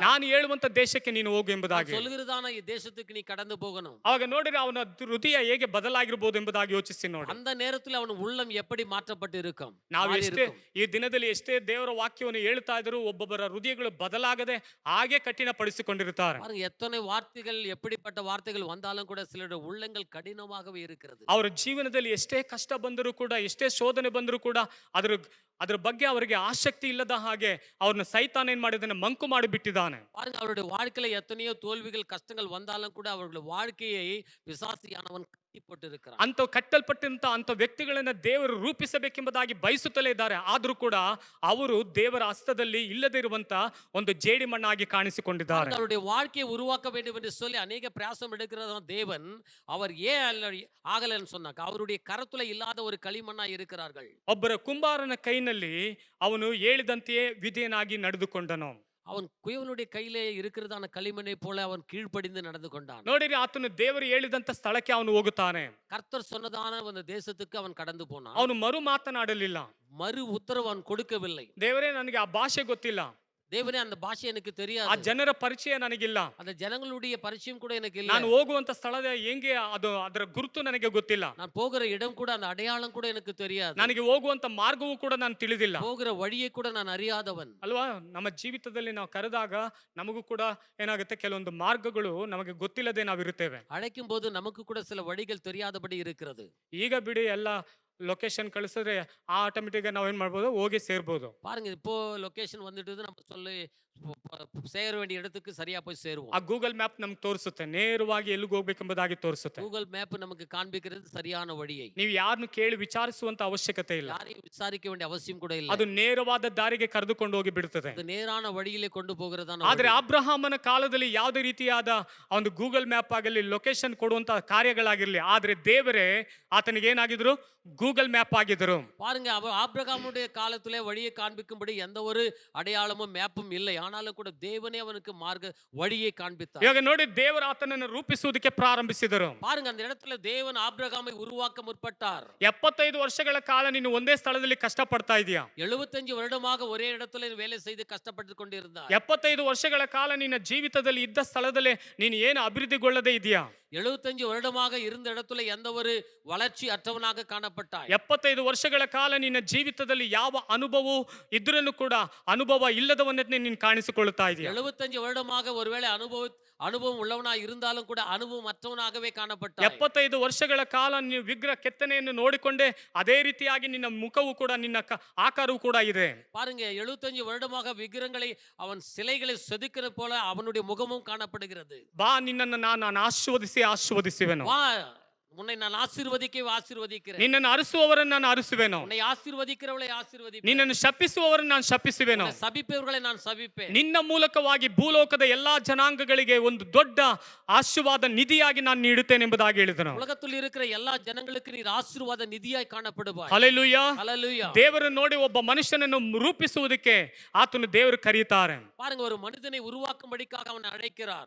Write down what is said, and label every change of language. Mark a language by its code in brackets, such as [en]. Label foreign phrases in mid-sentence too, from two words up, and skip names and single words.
[kn] ನಾನು ಹೇಳುವಂತ ದೇಶಕ್ಕೆ ನೀನು ಹೋಗು ಎಂಬುದಾಗಿ, [ta] சொல்லுகிறதான ಈ ದೇಶத்துக்கு ನೀ கடந்து போகணும். [kn] ಅವಾಗ ನೋಡಿದ್ರೆ ಅವನ ಹೃದಯ ಹೇಗೆ ಬದಲಾಗಿರಬಹುದು ಎಂಬುದಾಗಿ ಯೋಚಿಸಿ ನೋಡಿ. [ta] அந்த நேரத்துல அவன் உள்ளம் எப்படி மாற்றப்பட்டு இருக்கும். [kn] ನಾವು ಎಷ್ಟೇ ಈ ದಿನದಲ್ಲಿ ಎಷ್ಟೇ ದೇವರ ವಾಕ್ಯವನ್ನು ಹೇಳ್ತಾ ಇದ್ರು, ಒಬ್ಬೊಬ್ಬರ ಹೃದಯಗಳು ಬದಲಾಗದೆ ಹಾಗೆ ಕಠಿಣಪಡಿಸಿಕೊಂಡಿರುತ್ತಾರೆ. [ta] எத்தனை வார்த்தைகள், எப்படிப்பட்ட வார்த்தைகள் வந்தாலும் கூட சிலருடைய உள்ளங்கள் கடினமாகவே இருக்கிறது. [kn] ಅವರ ಜೀವನದಲ್ಲಿ ಎಷ್ಟೇ ಕಷ್ಟ ಬಂದರೂ ಕೂಡ, ಎಷ್ಟೇ ಶೋಧನೆ ಬಂದರೂ ಕೂಡ ಅದರ ಬಗ್ಗೆ ಅವರಿಗೆ ಆಸಕ್ತಿ ಇಲ್ಲದ ಹಾಗೆ ಅವ್ರನ್ನ ಸೈತಾನ ಏನ್ ಮಾಡಿದಾನೆ, ಮಂಕು ಮಾಡಿಬಿಟ್ಟಿದ್ದಾನೆ. [ta] அவருடைய வாழ்க்கையில எத்தனையோ தோல்விகள், கஷ்டங்கள் வந்தாலும் கூட அவர்களுடைய வாழ்க்கையை பிசாசியானவன் கட்டி போட்டு இருக்கிறான். [kn] ಅಂತ ಕಟ್ಟಲ್ಪಟ್ಟಂತ ಅಂತ ವ್ಯಕ್ತಿಗಳನ್ನ ದೇವರು ರೂಪಿಸಬೇಕೆಂಬುದಾಗಿ ಬಯಸುತ್ತಲೇ ಇದ್ದಾರೆ, ಆದ್ರೂ ಕೂಡ ಅವರು ದೇವರ ಹಸ್ತದಲ್ಲಿ ಇಲ್ಲದೆ ಇರುವಂತ ಒಂದು ಜೇಡಿ ಮಣ್ಣಾಗಿ ಕಾಣಿಸಿಕೊಂಡಿದ್ದಾರೆ. [ta] அவருடைய வாழ்க்கையை உருவாக்க வேண்டும் என்று சொல்லி அநேக பிரயாசம் எடுக்கிறதான தேவன் அவர் ஏன் ஆகலன்னு சொன்னாக்க அவருடைய கரத்துல இல்லாத ஒரு களிமண்ணா இருக்கிறார்கள். [kn] ಒಬ್ಬರ ಕುಂಬಾರನ ಕೈನಲ್ಲಿ ಅವನು ಹೇಳಿದಂತೆಯೇ ವಿಧೇಯನಾಗಿ ನಡೆದುಕೊಂಡನು. [ta] அவன் குயவனுடைய கையிலே இருக்கிறதான களிமண்ணை போல அவன் கீழ்ப்படிந்து நடந்து கொண்டான். [kn] ನೋಡಿರಿ, ಆತನು ದೇವರು ಹೇಳಿದಂತ ಸ್ಥಳಕ್ಕೆ ಅವನು ಹೋಗುತ್ತಾನೆ. [ta] கர்த்தர் சொன்னதான ಒಂದು ದೇಶத்துக்கு ಅವன் கடந்து போனான். [kn] ಅವನು ಮರು ಮಾತನಾಡಲಿಲ್ಲ, [ta] மறு உத்தரவு ಅವன் கொடுக்கவில்லை. [kn] ದೇವರೇ ನನಗೆ ಆ ಭಾಷೆ ಗೊತ್ತಿಲ್ಲ, [ta] தேவனே அந்த பாஷை எனக்கு [kn] ಆ [ta] தெரியாது, [kn] ಜನರ ಪರಿಚಯ ನನಗಿಲ್ಲ, [ta] அந்த ஜனங்களுடைய பரிச்சயம் கூட எனக்கு இல்ல, [kn] ನಾನು ಹೋಗುವಂತ ಸ್ಥಳದ ಹೆಂಗೆ ಅದು ಅದರ ಗುರುತು ನನಗೆ ಗೊತ್ತಿಲ್ಲ, [ta] நான் போகிற இடம் கூட அந்த அடையாளம் கூட எனக்கு தெரியாது, [kn] ನನಗೆ ಹೋಗುವಂತ ಮಾರ್ಗವೂ ಕೂಡ ನಾನು ತಿಳಿದಿಲ್ಲ. [ta] போகிற வழியை கூட நான் அறியாதவன். [kn] ಅಲ್ವಾ? ನಮ್ಮ ಜೀವಿತದಲ್ಲಿ ನಾವು ಕರೆದಾಗ ನಮಗೂ ಕೂಡ ಏನಾಗುತ್ತೆ, ಕೆಲವೊಂದು ಮಾರ್ಗಗಳು ನಮಗೆ ಗೊತ್ತಿಲ್ಲದೆ ನಾವಿರುತ್ತೇವೆ. [ta] அழைக்கும் போது நமக்கு கூட சில வழிகள் தெரியாதபடி இருக்கிறது. [kn] ಈಗ ಬಿಡಿ, ಎಲ್ಲ ಲೊಕೇಶನ್ ಕಳಿಸಿದ್ರೆ ಆಟೋಮೆಟಿಕ್ ನಾವೇನ್ ಮಾಡ್ಬೋದು, ಹೋಗಿ ಸೇರ್ಬೋದು. [ta] பாருங்க, இப்போ லொகேஷன் வந்துட்டு நம்ம சொல்லி சேர வேண்டிய இடத்துக்கு சரியா போய் சேருவோம். [kn] ಆ ಗೂಗಲ್ ಮ್ಯಾಪ್ ನಮ್ಗೆ ತೋರಿಸುತ್ತೆ, ನೇರವಾಗಿ ಎಲ್ಲಿಗೆ ಹೋಗ್ಬೇಕೆಂಬುದಾಗಿ ತೋರಿಸುತ್ತೆ. [ta] கூகுள் மேப் நமக்கு காண்பிக்கிறது சரியான வழியை. [kn] ನೀವು ಯಾರನ್ನು ಕೇಳಿ ವಿಚಾರಿಸುವಂತ ಅವಶ್ಯಕತೆ ಇಲ್ಲ, [ta] யாரையும் விசாரிக்க வேண்டிய அவசியம் கூட ಇಲ್ಲ. [kn] ಅದು ನೇರವಾದ ದಾರಿಗೆ ಕರೆದುಕೊಂಡು ಹೋಗಿ ಬಿಡುತ್ತದೆ. [ta] அது நேரான வழியிலே கொண்டு போகிறதான. [kn] ಆದ್ರೆ ಅಬ್ರಹಾಮನ ಕಾಲದಲ್ಲಿ ಯಾವುದೇ ರೀತಿಯಾದ ಒಂದು ಗೂಗಲ್ ಮ್ಯಾಪ್ ಆಗಲಿ, ಲೊಕೇಶನ್ ಕೊಡುವಂತ ಕಾರ್ಯಗಳಾಗಿರ್ಲಿ, ಆದ್ರೆ ದೇವರೇ ಆತನಿಗೆ ಏನಾಗಿದ್ರು, ಗೂಗಲ್ ಮ್ಯಾಪ್ ಆಗಿದ್ರು. [ta] பாருங்க, ஆபிரகாமுடைய காலத்திலே வழியை காண்பிக்கும்படி எந்த ஒரு அடையாளமும் மேப்பும் இல்லை. ஆனாலும் கூட தேவனே அவனுக்கு மார்க்க வழியை காண்பித்தார். [kn] ಇವಾಗ ನೋಡಿ, ದೇವರು ಆತನನ್ನು ರೂಪಿಸುವುದಕ್ಕೆ ಪ್ರಾರಂಭಿಸಿದರು. [ta] பாருங்க, அந்த இடத்துல தேவன் ஆபிரகாமை உருவாக்க முற்பட்டார். [kn] 75 ವರ್ಷಗಳ ಕಾಲ ನೀನು ಒಂದೇ ಸ್ಥಳದಲ್ಲಿ ಕಷ್ಟಪಡ್ತಾ ಇದೀಯಾ. [ta] 75 வருடமாக ஒரே இடத்துல வேலை செய்து கஷ்டப்பட்டு கொண்டிருந்தார். [kn] 75 ವರ್ಷಗಳ ಕಾಲ ನಿನ್ನ ಜೀವಿತದಲ್ಲಿ ಇದ್ದ ಸ್ಥಳದಲ್ಲೇ ನೀನು ಏನು ಅಭಿವೃದ್ಧಿಗೊಳ್ಳದೆ ಇದೆಯಾ. [ta] 75 வருடமாக இருந்த இடத்துல எந்த ஒரு வளர்ச்சி அற்றவனாக காணப்பட்டாய். [kn] 75 ವರ್ಷಗಳ ಕಾಲ ನಿನ್ನ ಜೀವಿತದಲ್ಲಿ ಯಾವ ಅನುಭವವೂ ಇದ್ರೂ ಕೂಡ ಅನುಭವ ಇಲ್ಲದವನ್ನೇ ನೀನು ಕಾಣಿಸಿಕೊಳ್ಳುತ್ತಾ ಇದೆಯಾ. [ta] 75 வருடமாக ஒருவேளை அனுபவம் உள்ளவனாக இருந்தாலும் கூட அனுபவம் அற்றவனாகவே காணப்பட்டாய். [kn] 75 ವರ್ಷಗಳ ಕಾಲ ನೀವು ವಿಗ್ರಹ ಕೆತ್ತನೆಯನ್ನು ನೋಡಿಕೊಂಡೆ ಅದೇ ರೀತಿಯಾಗಿ ನಿನ್ನ ಮುಖವು ಕೂಡ ನಿನ್ನ ಆಕಾರವೂ ಕೂಡ ಇದೆ. [ta] பாருங்க, 75 வருடமாக விக்கிரங்களை அவன் சிலைகளை செதுக்கிற போல அவனுடைய முகமும் காணப்படுகிறது. [kn] ಬಾ, ನಿನ್ನನ್ನು ನಾನು ಆಶೀರ್ವದಿಸುವೆನು. [ta] வா, உன்னை நான் ஆசீர்வதிக்கிறேன். [kn] ನಿನ್ನನ್ನು ಅರಸುವವರನ್ನು ನಾನು ಅರಸುವೆನು. [ta] உன்னை ஆசீர்வதிக்கிறவளை ஆசீர்வதிப்பேன். [kn] ನಿನ್ನನ್ನು ಶಪಿಸುವವರನ್ನು ನಾನು ಶಪಿಸುವೆನು. [ta] உன்னை சபிப்பவர்களை நான் சபிப்பேன். [kn] ನಿನ್ನ ಮೂಲಕವಾಗಿ ಭೂಲೋಕದ ಎಲ್ಲಾ ಜನಾಂಗಗಳಿಗೆ ಒಂದು ದೊಡ್ಡ ಆಶೀರ್ವಾದ ನಿಧಿಯಾಗಿ ನಾನು ನೀಡುತ್ತೇನೆ ಎಂಬುದಾಗಿ ಹೇಳಿದನು. [ta] உலகத்தில் இருக்கிற எல்லா ಜನங்களுக்கு நீர் [kn] ಆಶೀರ್ವಾದ ನಿಧಿಯಾಗಿ [ta] ಕಾಣப்படுವಾய். [kn] ಹಲ್ಲೆಲೂಯಾ. [ta] ஹல்லேலூயா. [kn] ದೇವರು ನೋಡಿ ಒಬ್ಬ ಮನುಷ್ಯನನ್ನು ರೂಪಿಸುವುದಕ್ಕೆ ಆತನು ದೇವರು ಕರೆಯುತ್ತಾರೆ. [ta] பாருங்க, ஒரு மனிதனை உருவாக்கும்படிக்காக அவனை அழைக்கிறார்.